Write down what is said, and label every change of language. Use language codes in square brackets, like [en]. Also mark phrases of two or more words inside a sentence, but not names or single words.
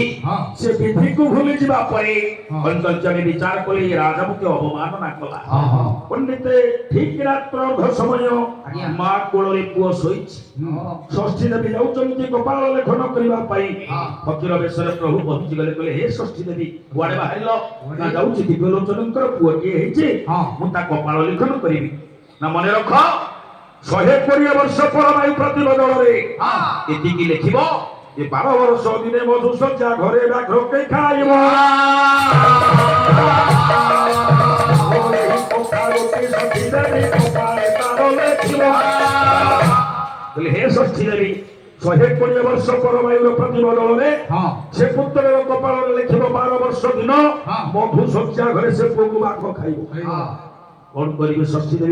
[or] ସେ ବିଧିକୁ ଭୁଲି ଯିବା ପରେ ପଞ୍ଚଜନେ ବିଚାର କଲେ ରାଜାମୁଖେ ଅବମାନନା କଲା ପଣ୍ଡିତ ଠିକ ରାତ୍ର ଅର୍ଧ ସମୟ ମା କୋଳରେ ପୁଅ ଶୋଇଛି ଷଷ୍ଠୀ ଦେବୀ ଯାଉଛନ୍ତି ଗୋପାଳ ଲେଖନ କରିବା ପାଇଁ ଫକୀର ବେଶରେ ପ୍ରଭୁ ପହଞ୍ଚି ଗଲେ କହିଲେ ହେ ଷଷ୍ଠୀ ଦେବୀ କୁଆଡେ ବାହାରିଲ ନା ଯାଉଛି ଦିବ୍ୟଲୋଚନଙ୍କର ପୁଅଟିଏ ହେଇଛି ମୁଁ ତା କପାଳ ଲେଖନ କରିବି ନା ମନେ ରଖ 120 ବର୍ଷ ପରମାୟୁ ପ୍ରତିବଦଳରେ ଏତିକି ଲେଖିବ ଏ 12 ବର୍ଷ ଦିନେ ମଧୁ ସଜ୍ଜା ଘରେ ବ୍ୟାଘ୍ର କେ ଖାଇବ ଷଷ୍ଠୀ ଦେବୀ କପାଳେ ତାର ଲେଖିବା କହିଲେ ହେ ଷଷ୍ଠୀ ଦେବୀ 120 ବର୍ଷ ପରବାୟୁର ପ୍ରତିବଦଳରେ ସେ ପୁତ୍ରର କପାଳରେ ଲେଖିବ 12 ବର୍ଷ ଦିନ ମଧୁ ଶଯ୍ୟା ଘରେ ସେ ପୁଅକୁ ବାଘ ଖାଇବ କଣ କରିବେ ଷଷ୍ଠୀ ଦେବୀ